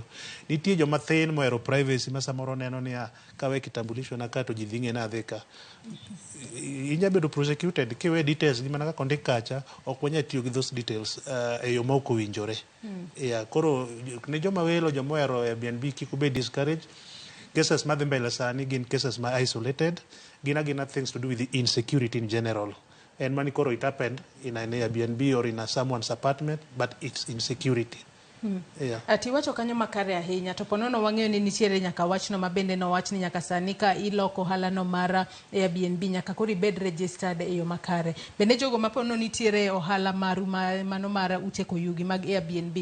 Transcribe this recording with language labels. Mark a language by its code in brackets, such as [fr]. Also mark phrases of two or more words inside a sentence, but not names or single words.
[luo] Nitie joma thin mohero privacy ma samoro neno ni kawe kitambulisho na ka to ji dhi ng'e na adhi ka. Inya bedo prosecuted kiwe details gi mana ka kondik kacha ok wanya tiyo gi [en] those details [luo] e yo ma ok owinjore. Koro ne joma welo joma ohero Airbnb kik ubed discouraged. [en] Cases [luo] madhi mbele sani gin [en] cases ma isolated, gina things to do with the insecurity in general. And [luo] mani koro [en] it happened in an Airbnb or in someone's apartment, but it's insecurity. [luo] Ati wacho kanyo makare ahinya to ponono wang'eyo ni nitiere nyaka wachno mabende no wach ni nyaka sani ka iloko ohala no mara Airbnb nyaka kori bed registered e yo makare. Bende jogo mapono nitiere ohala maru mano mara ute ko yugi mag Airbnb.